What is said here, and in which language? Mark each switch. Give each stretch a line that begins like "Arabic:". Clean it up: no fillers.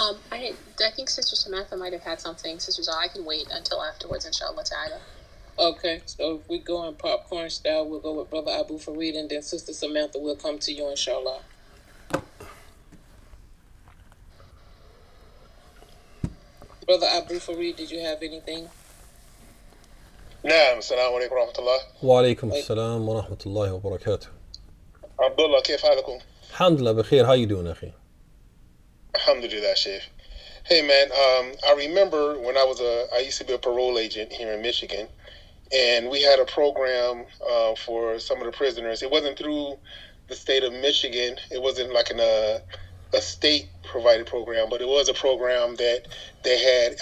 English: I think Sister Samantha might have had something. Sister Zah, I can wait until afterwards, inshallah ta'ala. Okay, so if we go in popcorn style, we'll go with Brother Abu Farid, and then Sister Samantha will come to you, inshallah. Brother Abu Farid, did you have anything?
Arabic: نعم السلام عليكم ورحمة الله. وعليكم السلام ورحمة الله وبركاته. عبدالله كيف حالكم؟ الحمد لله بخير.
English: How you doing,
Arabic: أخي?
English: Alhamdulillah, Sheikh. Hey man, I remember when I used to be a parole agent here in Michigan, and we had a program for some of the prisoners. It wasn't through the state of Michigan. It wasn't like a state provided program, but it was a program that they had.